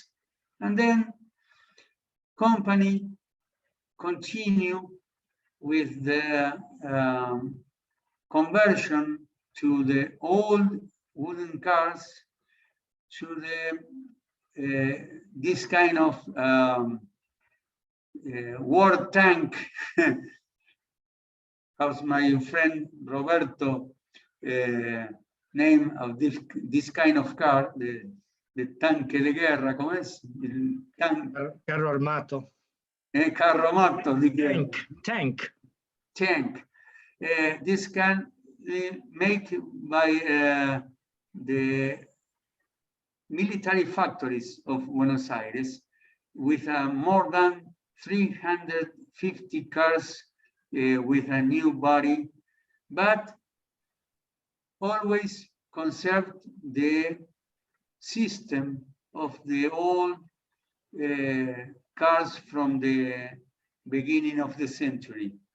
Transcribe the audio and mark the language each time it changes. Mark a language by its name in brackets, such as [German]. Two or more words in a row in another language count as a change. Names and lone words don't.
[English] And then company continue with the conversion to the old wooden cars to the this kind of war tank. How's my friend Roberto name of this kind of car, the [Spanish] tanque de guerra, ¿cómo es? El [Italian] Carro armato. Carro armato di guerra. [English] Tank. This can make by the military factories of Buenos Aires with more than 350 cars with a new body, but always conserved the system of the old cars from the beginning of the century.